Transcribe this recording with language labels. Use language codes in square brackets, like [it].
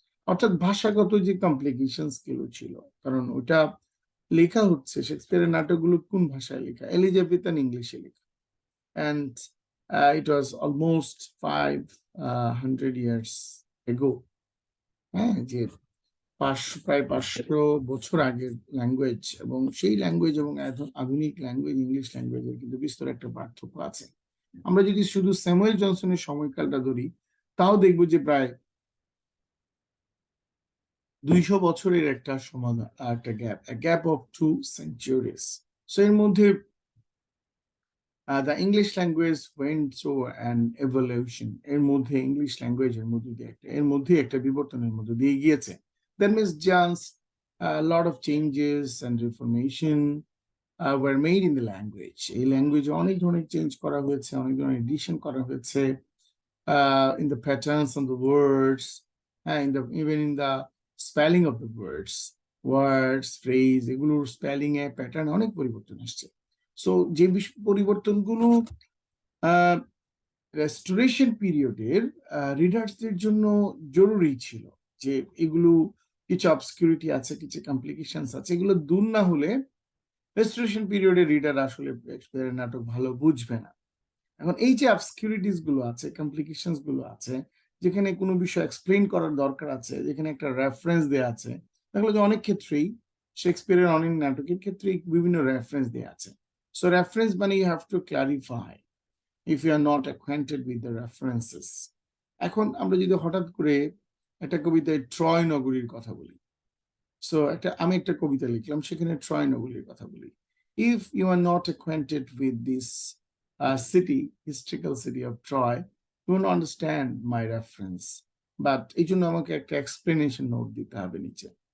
[bn] অর্থাৎ ভাষাগত যে কমপ্লিকেশনস গুলো ছিল, কারণ ওটা লেখা হচ্ছে, শেক্সপিয়ারের নাটকগুলো কোন ভাষায় লেখা? এলিজাবেথান ইংলিশে লেখা, [en] and it was almost 500 years ago. [bn] হ্যাঁ, যে প্রায় 500 বছর আগের ল্যাঙ্গুয়েজ, এবং সেই ল্যাঙ্গুয়েজ এবং আধুনিক ল্যাঙ্গুয়েজ, ইংলিশ ল্যাঙ্গুয়েজের কিন্তু বিস্তর একটা পার্থক্য আছে। আমরা যদি শুধু স্যামুয়েল জনসনের সময়কালটা ধরি, তাও দেখবো যে প্রায় 200 বছরের একটা সমাধান, একটা [en] Gap of 2 centuries. So [bn] এর মধ্যে [en] the English language went through an evolution. [bn] এর মধ্যে ইংলিশ ল্যাঙ্গুয়েজের মধ্যে একটা বিবর্তনের মধ্যে দিয়ে গিয়েছে। [en] That means just a lot of changes and reformation were made in the language. [bn] এই ল্যাঙ্গুয়েজে অনেক ধরনের চেঞ্জ করা হয়েছে, অনেক ধরনের এডিশন করা হয়েছে, [en] in the patterns of the words, and even in the spelling of the words, phrase, [bn] এগুলোর স্পেলিং এ প্যাটার্ন অনেক পরিবর্তন আসছে। সো যে পরিবর্তনগুলো রেস্টোরেশন পিরিয়ডের রিডার্সদের জন্য জরুরি ছিল, যে এগুলো কিছু অবসকিউরিটি আছে, কিছু কমপ্লিকেশনস আছে, এগুলো দূর না হলে রেস্টোরেশন পিরিয়ডের রিডার আসলে শেক্সপিয়ারের নাটক ভালো বুঝবে না। এখন এই যে অবসকিউরিটিস গুলো আছে, কমপ্লিকেশনস গুলো আছে, যেখানে কোনো বিষয় এক্সপ্লেইন করার দরকার আছে, যেখানে একটা রেফারেন্স দেয়া আছে, তাহলে অনেক ক্ষেত্রেই শেক্সপিয়ারের অনেক নাটকের ক্ষেত্রে বিভিন্ন রেফারেন্স দেয়া আছে। [en] So reference মানে you have to clarify if you are not acquainted with the references. [bn] এখন আমরা যদি হঠাৎ করে একটা কবিতায় ট্রয় নগরীর কথা বলি, সো আমি একটা কবিতা লিখলাম, সেখানে ট্রয় নগরীর কথা বলি, [en] if you are not acquainted with this city, historical city of Troy, you won't understand my reference, but [bn] এই জন্য আমাকে একটা এক্সপ্লেনেশন নোট দিতে হবে নিচে।